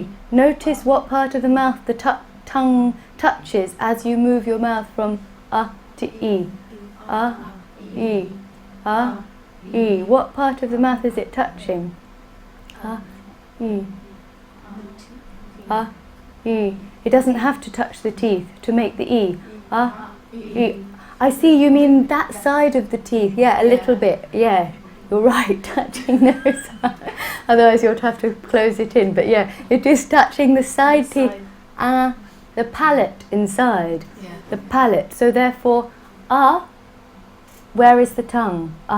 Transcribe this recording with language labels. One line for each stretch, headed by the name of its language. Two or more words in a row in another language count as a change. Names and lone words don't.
English: Notice what part of the mouth the tongue touches as you move your mouth from to E. E. E. What part of the mouth is it touching? E. E. It doesn't have to touch the teeth to make the E. E. I see, you mean that side of the teeth. Yeah, a little bit. Yeah, you're right, touching those. Otherwise you'll have to close it in. But yeah, it is touching the side teeth. The palate inside. Yeah. The palate. So therefore, where is the tongue?